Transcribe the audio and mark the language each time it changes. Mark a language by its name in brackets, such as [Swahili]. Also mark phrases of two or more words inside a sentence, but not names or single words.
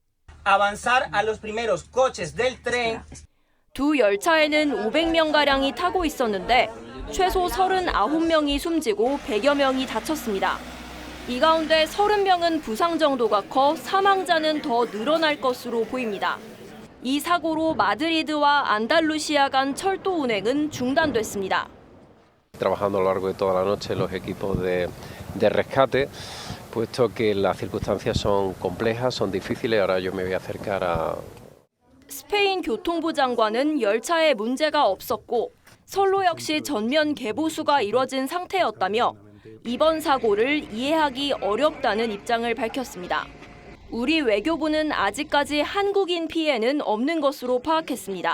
[Korean] 두 열차에는 500명가량이 타고 있었는데 최소 39명이 숨지고 100여 명이 다쳤습니다. 이 가운데 30명은 부상 정도가 커 사망자는 더 늘어날 것으로 보입니다. 이 사고로 마드리드와 안달루시아 간 철도 운행은 중단됐습니다. [Spanish] Trabajando a lo largo de toda la noche los equipos de rescate, puesto que las circunstancias son complejas, son difíciles. Ahora yo me voy a acercar a... [Korean] 스페인 교통부 장관은 열차에 문제가 없었고 선로 역시 전면 개보수가 이뤄진 상태였다며 이번 사고를 이해하기 어렵다는 입장을 밝혔습니다. 우리 외교부는 아직까지 한국인 피해는 없는 것으로 파악했습니다.